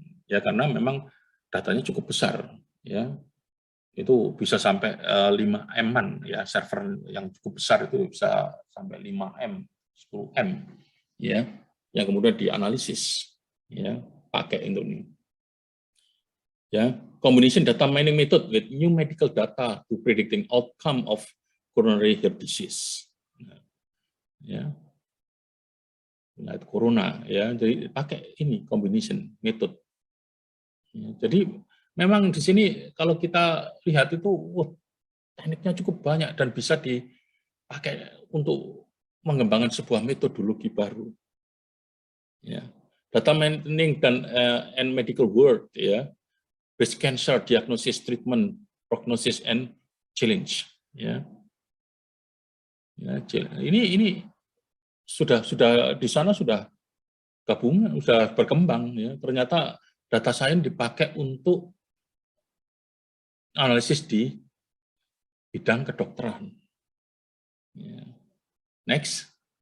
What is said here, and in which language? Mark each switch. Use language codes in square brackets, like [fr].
[id] Ya karena memang datanya cukup besar ya. Itu bisa sampai 5 M-an ya, server yang cukup besar itu bisa sampai 5 M, 10 M ya, yang kemudian dianalisis ya, pakai untuk ini. [en] Ya, combination data mining method with new medical data to predicting outcome of coronary heart disease. [id] Ya. Nah, itu corona ya, jadi pakai ini combination method. Ya, jadi memang di sini kalau kita lihat itu tekniknya cukup banyak dan bisa dipakai untuk mengembangkan sebuah metodologi baru. Ya. [en] Data mining dan and medical world ya, breast cancer diagnosis, treatment, prognosis and challenge. [id] Ya. Ya, ini sudah di sana sudah gabungan, sudah berkembang ya. Ternyata data science dipakai untuk analisis di bidang kedokteran. Ya. Next.